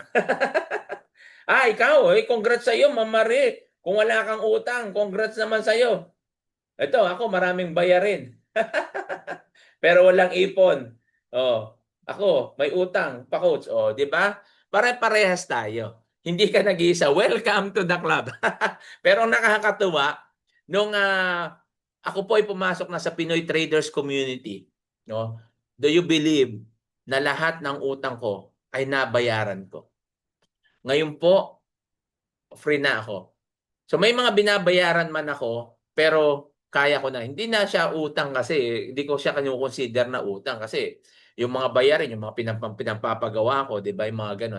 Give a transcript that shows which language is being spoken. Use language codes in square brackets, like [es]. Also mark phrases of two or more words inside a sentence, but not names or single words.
[tl] Ikaw, congrats sa iyo, Ma'am Marie. Kung wala kang utang, congrats naman sa iyo. Ito, ako maraming bayarin. Pero walang ipon. Oh, ako may utang pa, coach. Oh, 'di ba? Pare-parehas tayo. Hindi ka nag-iisa. [en] Welcome to the club. [tl] Pero ang nakakatuwa nung ako po ay pumasok na sa Pinoy Traders Community, no? [en] Do you believe [tl] na lahat ng utang ko ay nabayaran ko? Ngayon po, free na ako. So may mga binabayaran man ako, pero kaya ko na. Hindi na siya utang kasi, hindi ko siya kinu-consider na utang kasi yung mga bayarin, yung mga pinampapagawa ko, di ba, yung mga ganun.